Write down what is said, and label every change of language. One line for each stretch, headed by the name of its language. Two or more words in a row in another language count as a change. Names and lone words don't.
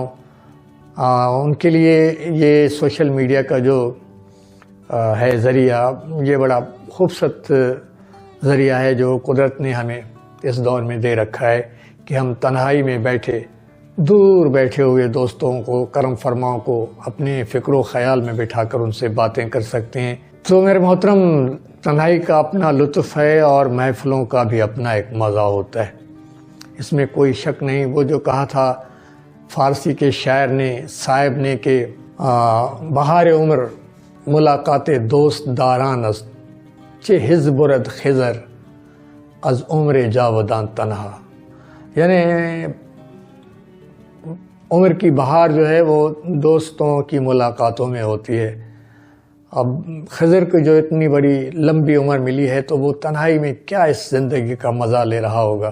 Urdu: ان کے لیے یہ سوشل میڈیا کا جو ہے ذریعہ، یہ بڑا خوبصورت ذریعہ ہے جو قدرت نے ہمیں اس دور میں دے رکھا ہے کہ ہم تنہائی میں بیٹھے، دور بیٹھے ہوئے دوستوں کو، کرم فرماؤں کو اپنے فکر و خیال میں بٹھا کر ان سے باتیں کر سکتے ہیں۔ تو میرے محترم، تنہائی کا اپنا لطف ہے اور محفلوں کا بھی اپنا ایک مزہ ہوتا ہے، اس میں کوئی شک نہیں۔ وہ جو کہا تھا فارسی کے شاعر نے، صاحب نے، کہ
Persian: بہار عمر ملاقات دوست داران است، چه حز برد خضر از عمر جاودان تنہا۔
Urdu: یعنی عمر کی بہار جو ہے وہ دوستوں کی ملاقاتوں میں ہوتی ہے۔ اب خضر کو جو اتنی بڑی لمبی عمر ملی ہے تو وہ تنہائی میں کیا اس زندگی کا مزہ لے رہا ہوگا؟